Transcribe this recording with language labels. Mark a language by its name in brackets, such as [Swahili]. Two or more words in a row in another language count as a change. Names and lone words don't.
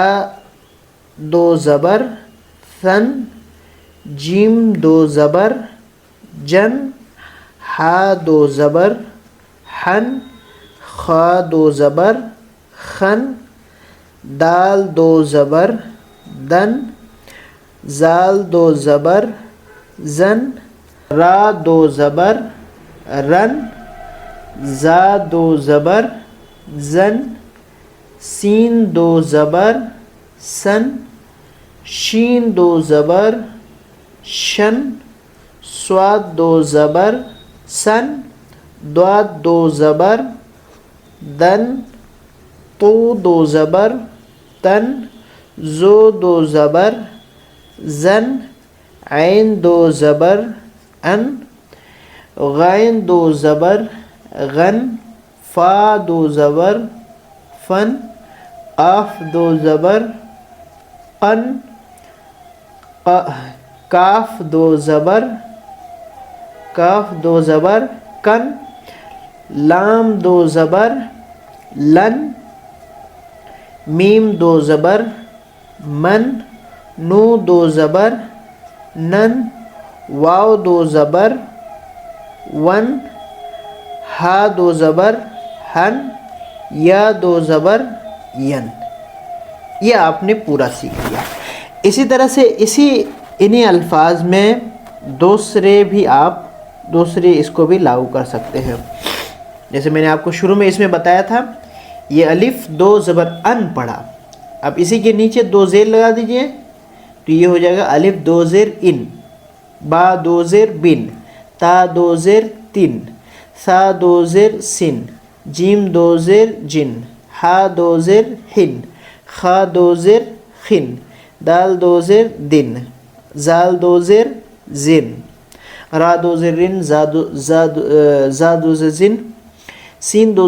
[Urdu] 2 زبر ثن، جیم 2 زبر جن، ہا 2 زبر حن، خا 2 زبر خن، دال 2 زبر دن، زال 2 زبر زن، را 2 زبر رن، زا 2 زبر زن، سین 2 زبر سن، شین 2 زبر شن، صاد 2 زبر سن، ضاد 2 زبر دن، طو 2 زبر تن، زو 2 زبر زن، عین 2 زبر ان، غین 2 زبر غن، فا 2 زبر فن، قاف 2 زبر قن، کاف 2 زبر کن، لام 2 زبر لن، میم 2 زبر من، نو 2 زبر نن، واو 2 زبر ون، ہا 2 زبر ہن، یا 2 زبر ین۔ یہ آپ نے پورا سیکھ لیا۔ اسی طرح سے انہی الفاظ میں دوسرے اس کو بھی لاگو کر سکتے ہیں، جیسے میں نے آپ کو شروع میں اس میں بتایا تھا، یہ الف 2 زبر ان پڑھا، اب اسی کے نیچے 2 زیر لگا دیجئے تو یہ ہو جائے گا الف 2 زیر ان، با 2 زیر بن، تا 2 زیر تن، ثا 2 زیر سن، جیم 2 زیر جن، ہا 2 زیر ہن، خا 2 زیر خن، دال 2 زیر دن، زال 2 زیر زن، را 2 زیر رن، زا 2 زیر زن، سین 2